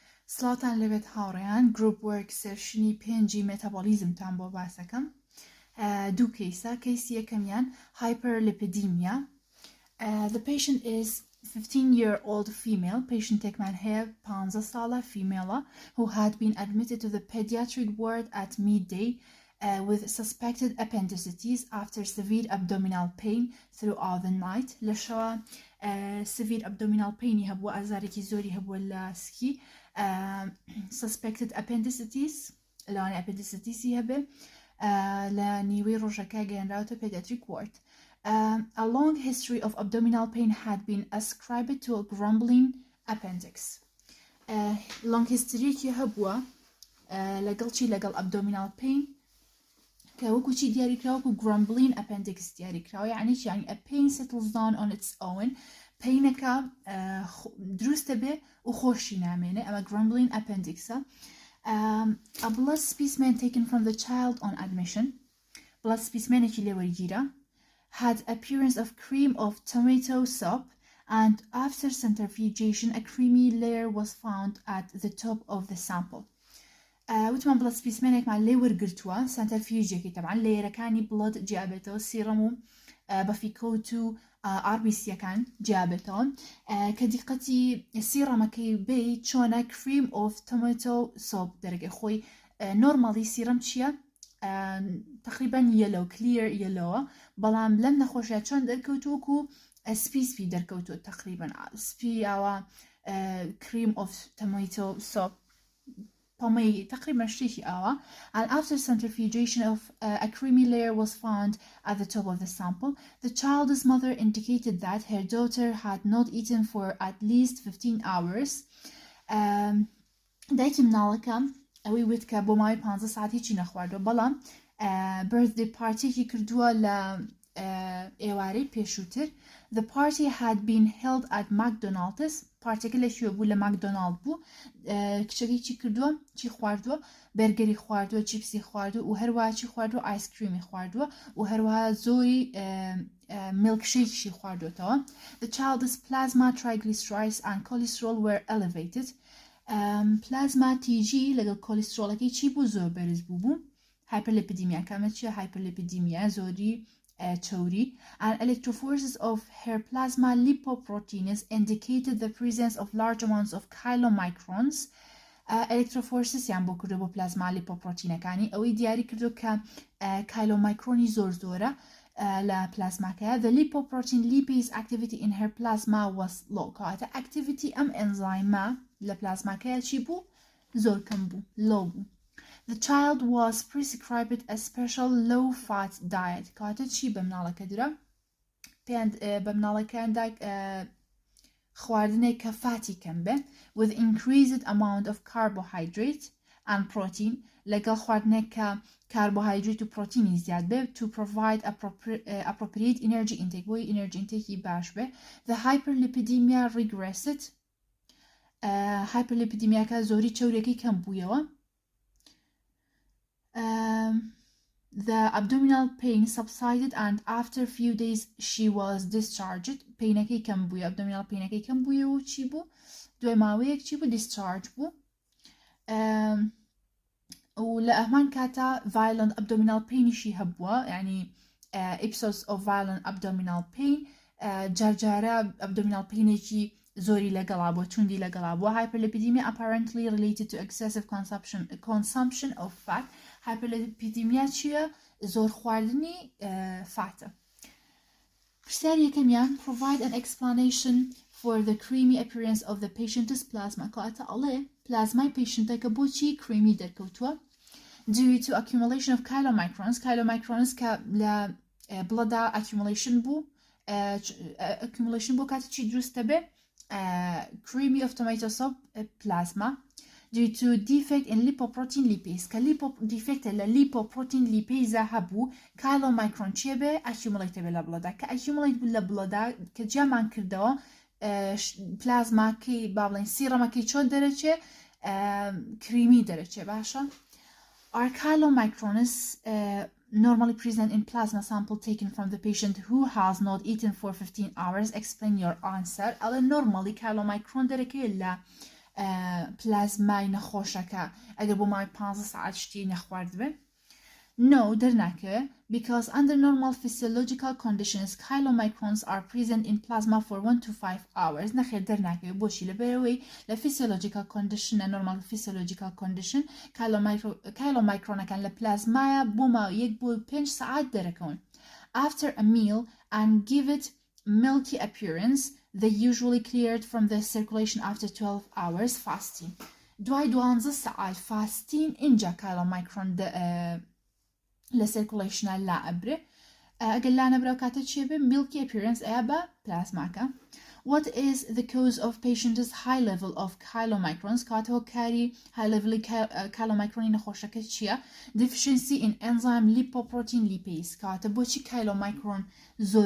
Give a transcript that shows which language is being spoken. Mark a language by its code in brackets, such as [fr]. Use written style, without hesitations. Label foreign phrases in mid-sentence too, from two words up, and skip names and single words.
[ckb] سڵاتان لەبێت هاوڕێیان گروپ وەرک سێرشنی پێنجی مێتابۆلیزمتان بۆ باسەکەم. دوو کەیسە کەیسی یەکەمیان hyperlipidemia. [en] The patient is 15-year-old female. [ckb] Patientێکمان هەیە 15 ساڵە [en] female who had been admitted to the pediatric ward at midday with suspected appendicitis after severe abdominal pain throughout the night. [ckb] لەشەوە [en] severe abdominal pain [ckb] هەبووە ئازارێکی زۆری هەبووە لە سکی. [en] Suspected appendicitis [ckb] لەوانەیە appendicitis هەبێ لە نیوەی ڕۆژەکە گەیاندراوەتە [en] pediatric ward. A long history of abdominal pain had been ascribed to a grumbling appendix. Long history [ckb] کی هەبووە لەگەڵ [en] abdominal pain [ckb] کە وەکو چی دیاریکراوە وەکو [en] grumbling appendix [ckb] دیاریکراوە یعنی چی؟ یعنی [en] a pain settles down on its own [ckb] painەکە دروستە بێ و خۆشی نامێنێ ئەمە [en] grumbling appendixە. A blood specimen taken from the child on admission blood specimenێکی لێوەرگیرە had appearance of cream of tomato soup and after centrifugation a creamy layer was found at the top of the sample. [ckb] وتمان [en] blood specimen [ckb] لێ وەرگرتووە سنترفیوژێکی تەبعاً لێیەرەکانی بلد جیابێتەوە سیرەم و بەفیکەوت و RBC-یەکان جیابێتەوە کە دیقەتی سیرەمەکەی بێ چۆنە [en] cream of tomato soup [ckb] دەرەگەی خۆی نۆرمالی سیرەم چییە؟ تقریبا [en] yellow clear yellow [ckb] بەڵام لەم نەخۆشیە چۆن دەرکەوتووەکو سپی دەرکەوتووە تقریبا سپی ئەوە [en] cream of tomato soup [ckb] پەمەی تقریبا شتێکی ئاوە. [en] And after centrifugation of a creamy layer was found at the top of the sample. The child's mother indicated that her daughter had not eaten for at least 15 hours. [ckb] دایکی مناڵەکە ئەوەی وت کە بۆ ماوەی 15 ساعت هیچی نەخواردووە بەڵام birthday پارتیێکی کردووە لە ئێوارەی پێشووتر. [en] The party had been held at McDonald's. [ckb] پارتێکە لەکوێ بوو لە ماکدۆنالد بوو. کچەکەی چی کردووە؟ چی خواردووە؟ بەرگەری خواردووە، چیپسی خواردووە و هەروەها چی خواردووە؟ ئایسکریمی خواردووە و هەروەها زۆری میلکشێکیشی خواردوێتەوە. [en] The child's plasma triglycerides and cholesterol were elevated. [ckb] پلازما TG لەگەڵ کۆلیسترۆلەکەی چی بوو؟ زۆر بەرز بوو. hyperlipidemia کامە چیە؟ hyperlipidemia زۆری چوری. [en] And electrophores of her plasma lipoproteins indicated the presence of large amounts of chylomicrons. electrophores یان [ckb] بۆ کردو بۆ پلازما لیپۆپرۆتینەکانی ئەوەی دیاری کردو کە chylomicroni زۆرە لە پلازماکەیە. [en] The lipoprotein lipase activity in her plasma was low. [ckb] کەواتە activity ئەم ئەنزایمە لە پلازماکەیە چی بوو؟ زۆر کەم بوو، low بوو. [en] The child was prescribed a special low-fat diet. [ckb] کاتە چی بە مناڵەکە درا؟ بە مناڵەکەیاندا خواردنێک کە فاتی کەم بێ [en] with increased amount of carbohydrate and protein [ckb] لەگەڵ خواردنێک کە carbohydrate و پرۆتینی زیاد بێ [en] to provide appropriate energy intake [ckb] بۆی [en] energy intake [ckb] باش بێ. [en] The hyperlipidemia regressed. [ckb] hyperlipidemiaکە زۆری چەورێکی کەم بوویەوە. [en] The abdominal pain subsided and after few days she was discharged. [ckb] پینەکەی کەم بووی abdominal پینەکەی کەم بووی و چی بوو؟ دوای ماوەیەک چی بوو؟ discharge بوو. و لە ئەمان کاتا [en] violent abdominal painیشی [ckb] هەبووە یعنی [en] episodes of violent abdominal pain [ckb] جارجارە [en] abdominal painێکی [ckb] زۆری لەگەڵا بووە چوندی لەگەڵا بووە. [en] hyperlipidemia apparently related to excessive consumption of fat. [ckb] hyperlipidemia چیە؟ زۆر خواردنی فاتە. پرسیاری یەکەمیان [en] provide an explanation for the creamy appearance of the patient's plasma. [ckb] کاتە ئەڵێ پلازمای پیشنتەکە بۆچی creamy دەرکەوتووە؟ [en] due to accumulation of chylomicrons. [ckb] chylomicrons کە لە بڵەدا accumulation بوو کاتە چی دروستە بێ؟ [en] creamy of tomato soup plasma due to defect in lipoprotein lipase [ckb] کە defect لە lipoprotein lipase هەبوو chylomicron چیە بێ؟ accumulate بێ لە بڵەدا کە accumulate بوو لە بڵەدا کە جیامان کردەوە پلازماکەی با بڵێن سیرەمەکەی چۆن دەرەچێ؟ creamy دەرەچێ باشە. [en] Are chylomicrons normally present in plasma sample taken from the patient who has not eaten for 15 hours? Explain your answer. Ale normally chylomicron [ckb] دەرەکەی لە پلازمای نەخۆشەکە ئەگەر بۆ مای 15 ساعت شتی نەخوارد بێ [en] No, دەرناکە because under normal physiological conditions chylomicrons are present in plasma for 1 to 5 hours [ckb] نەخێر دەرناکەوێت بۆشی لەبەرەوەی لە [en] physiological condition normal physiological condition chylomicronەکان [ckb] لە پلازمایە بۆ ماوەی 1 بۆ 5 ساعت [en] دەرەکەون After a meal and give it milky appearance they usually cleared from the circulation after 12 hours fasting [ckb] دوای 12 ساعت فاستین اینجا [en] chylomicron [ckb] لە circulationە لا ئەبرێ ئەگەر لا نەبرا و کاتە چێ بێ [en] milky appearance [ckb] ئەیە بە پلازماکە [en] What is the cause of patient's high level of chylomicrons [ckb] کاتەوە کاری [en] high level chylomicroni [ckb] نەخۆشەکە چییە [en] deficiency in enzyme lipoprotein lipase [ckb] کاتە بۆچی chylomicron زۆر